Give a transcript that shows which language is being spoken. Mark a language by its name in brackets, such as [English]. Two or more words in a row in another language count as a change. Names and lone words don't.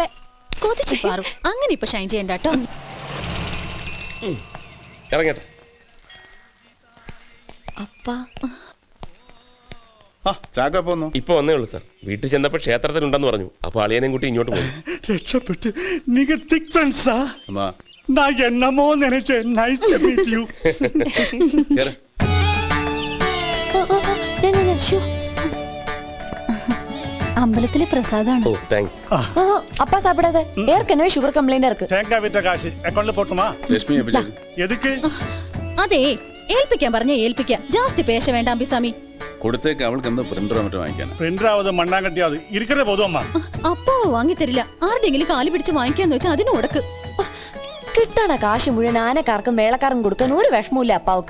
[Malayalam] അങ്ങനെ ഇപ്പൊ ഷൈൻ ചെയ്യണ്ടോ. ഇറങ്ങട്ടെ. ഇപ്പൊ വന്നേ ഉള്ളൂ സാർ. വീട്ടിൽ ചെന്നപ്പോ ക്ഷേത്രത്തിലുണ്ടെന്ന് പറഞ്ഞു. അപ്പൊ അളിയനെയും കൂട്ടി ഇങ്ങോട്ട് പോയി. രക്ഷപ്പെട്ട്. നിങ്ങൾ [English] thick friends? [Tamil] நான் என்னமோ நினைச்சேன். [English] Nice to meet you. [Malayalam] അമ്പലത്തിലെ പ്രസാദാണ്. ഓ താങ്ക്സ്. [Tamil] அப்பா சாப்பிடாத. ஏற்கனவே சுகர் கம்ப்ளைண்ட் இருக்கு. தேங்காய் வித்த காசு அக்கவுண்ட்ல போட்டுமா? [Malayalam] ലക്ഷ്മി [Tamil] எதுக்கு? [Malayalam] അതെ, ഏൽപ്പിക്കാൻ പറഞ്ഞ ഏൽപ്പിക്കാം. [Tamil] ஜாஸ்தி பேச [Malayalam] വേണ്ട അമ്പിസാമി. കൊടുത്തേക്ക്. അവൾക്ക് എന്താ പ്രിന്ററോ മറ്റോ വാങ്ങിക്കാൻ? [Tamil] பிரிண்டராவது மண்ணாங்கட்டியாவது இருக்கதே போதும் அம்மா. [Malayalam] അപ്പാവ് വാങ്ങി തരില്ല. ആരുടെങ്കിലും കാല് പിടിച്ച് വാങ്ങിക്കാന്ന് വെച്ചാൽ അതിന് ഉടക്ക്. കിട്ടണ കാശ് മുഴുവൻ ആനക്കാർക്കും മേളക്കാർക്കും കൊടുക്കാൻ ഒരു വിഷമമില്ല അപ്പാവക്ക്.